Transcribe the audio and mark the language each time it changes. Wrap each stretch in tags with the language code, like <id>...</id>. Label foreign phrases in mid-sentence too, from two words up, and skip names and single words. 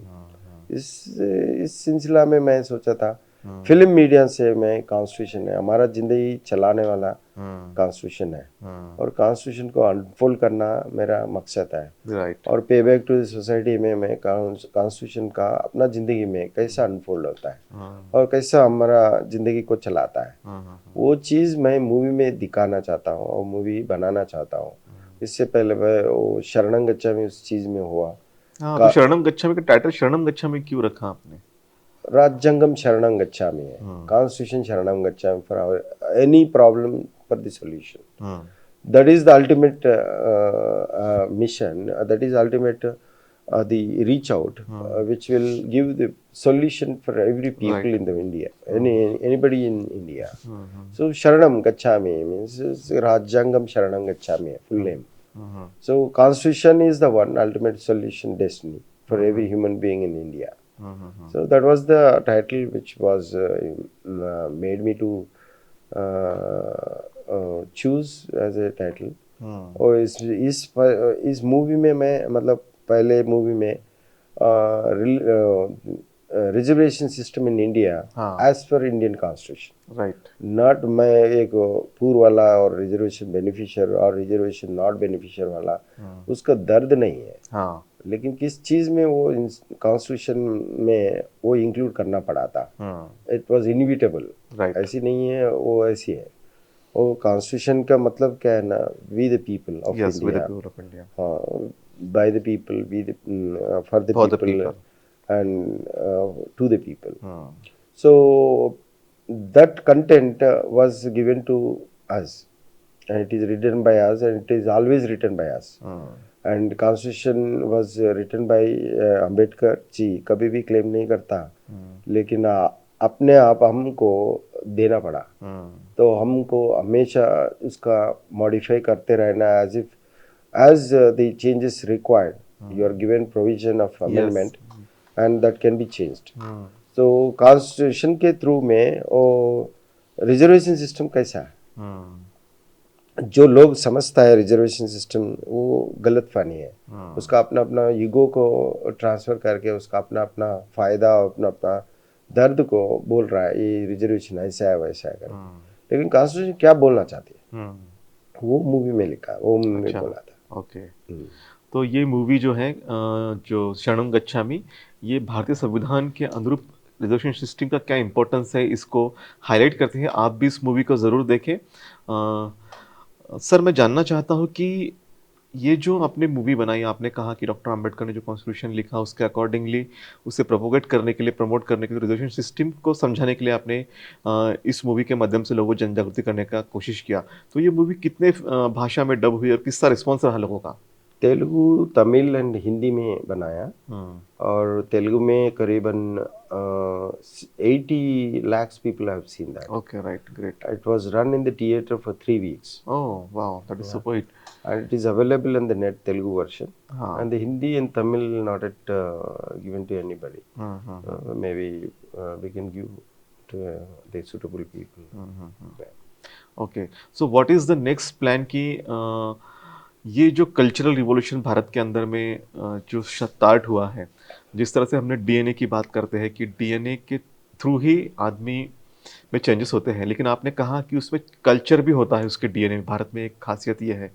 <hi>इस सिलसिला में मैं सोचा था</hi> <en>film media</en> <hi>से मैं कॉन्स्टिट्यूशन है, हमारा जिंदगी चलाने वाला कॉन्स्टिट्यूशन है, और कॉन्स्टिट्यूशन को अनफोल्ड करना मेरा मकसद है। राइट। और</hi> <en>pay back to society</en> <hi>में मैं कॉन्स्टिट्यूशन का अपना ज़िंदगी में कैसा अनफोल्ड होता है और कैसा हमारा ज़िंदगी को चलाता है, वो चीज़ मैं मूवी में दिखाना चाहता हूँ और मूवी बनाना चाहता हूँ। इससे पहले मैं वो शरणं गच्छामि उस चीज़ में हुआ। हाँ, तो शरणम गच्छामि का टाइटल शरणम गच्छामि क्यों रखा आपने?</hi> <sa>राज्यंगम शरणं गच्छामि</sa> <en>है, कॉन्स्टिट्यूशन</en> <sa>शरणं गच्छामि</sa> <en>for our any problem for the solution. That is the ultimate mission. That is ultimate the reach out, which will give the solution for every people Right. in the India, anybody in India. So Sharanam Gacchami means Rajangam Sharanam Gacchami, full name. So Constitution is the one ultimate solution destiny for every human being in India. So that was the title which was made me to choose as a title।</en> <hi>और इस मूवी में मैं मतलब पहले मूवी में</hi> <en>reservation system in India as per Indian constitution,</en> <hi>राइट। नॉट मैं एक पूर्व वाला और</hi> <en>reservation beneficiary</en> <hi>और</hi> <en>reservation not beneficiary</en> <hi>वाला, उसका दर्द नहीं है। हाँ। लेकिन किस चीज़ में वो कॉन्स्टिट्यूशन में वो इंक्लूड करना पड़ा था,</hi> <en>it was inevitable.</en> <hi>ऐसी नहीं है, वो ऐसी है। वो कॉन्स्टिट्यूशन का मतलब क्या है ना,</hi> <en>we the people of India, हाँ, by the people, we the for the people and to the people. so that content was given to us and it is written by us and it is always written by us। and constitution was written by Ambedkar</en> <hi>जी, कभी भी क्लेम नहीं करता, लेकिन अपने आप हमको देना पड़ा। तो हमको हमेशा उसका मॉडिफाई करते रहना,</hi> <en>as the changes required, you are given provision of amendment and that can be changed।</en> <hi>तो कॉन्स्टिट्यूशन के थ्रू में वो</hi> <en>reservation system</en> <hi>कैसा है, जो लोग समझता है</hi> <en>reservation system,</en> <hi>वो गलत फहमी है। उसका अपना अपना ईगो को ट्रांसफर करके उसका अपना अपना फायदा और अपना अपना दर्द को बोल रहा है, ये रिजर्वेशन ऐसा है वैसा है कर। लेकिन कॉन्स्टिट्यूशन क्या बोलना चाहती है, वो मूवी में लिखा, वो मूवी में बोला था। ओके। तो ये मूवी जो है जो शरणं गच्छामि, ये भारतीय संविधान के अनुरूप</hi> <en>reservation system</en> <hi>का क्या इंपॉर्टेंस है, इसको हाईलाइट करते हैं। आप भी इस मूवी को ज़रूर देखें। सर, मैं जानना चाहता हूँ कि ये जो आपने मूवी बनाई, आपने कहा कि डॉक्टर अंबेडकर ने जो कॉन्स्टिट्यूशन लिखा उसके अकॉर्डिंगली उसे प्रोपोगेट करने के लिए, प्रमोट करने के लिए,</hi> <en>reservation system</en> <hi>को समझाने के लिए आपने इस मूवी के माध्यम से लोगों को जन जागृति करने का कोशिश किया। तो ये मूवी कितने भाषा में डब हुई और किस तरह रिस्पॉन्स रहा लोगों का? तेलुगु, तमिल एंड हिंदी में बनाया, और तेलुगु में करीबन 80</hi> <en>lakhs people have seen that। Okay, right, great। It was run in the theater for 3 weeks। Oh, wow, that is super hit। And it is available in the net Telugu version, and the Hindi and Tamil not yet given to anybody। maybe we can give to the suitable people। Okay, so what is the next plan</en> <hi>कि ये जो</hi> <en>cultural revolution</en> <hi>भारत के अंदर में जो स्टार्ट हुआ है, जिस तरह से हमने डीएनए की बात करते हैं कि डीएनए के थ्रू ही आदमी में चेंजेस होते हैं, लेकिन आपने कहा कि उसमें कल्चर भी होता है उसके डीएनए में, भारत में एक खासियत ये है।</hi>